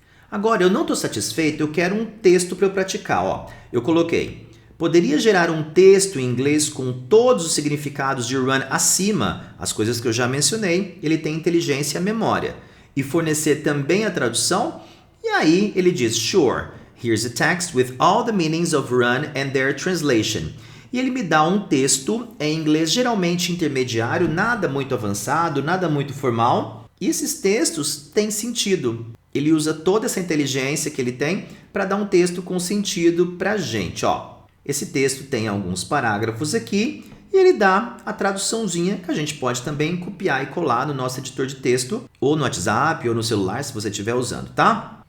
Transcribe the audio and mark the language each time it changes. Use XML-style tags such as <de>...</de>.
<pt>Agora, eu não estou satisfeito, eu quero um texto para eu praticar. Ó, eu coloquei, poderia gerar um texto em inglês com todos os significados de run acima, as coisas que eu já mencionei, ele tem inteligência e memória, e fornecer também a tradução? E aí ele diz,</pt> <en>sure, here's a text with all the meanings of run and their translation.</en> <pt>E ele me dá um texto em inglês geralmente intermediário, nada muito avançado, nada muito formal. E esses textos têm sentido. Ele usa toda essa inteligência que ele tem para dar um texto com sentido para a gente. Ó, esse texto tem alguns parágrafos aqui e ele dá a traduçãozinha que a gente pode também copiar e colar no nosso editor de texto, ou no WhatsApp, ou no celular, se você estiver usando, tá?</pt>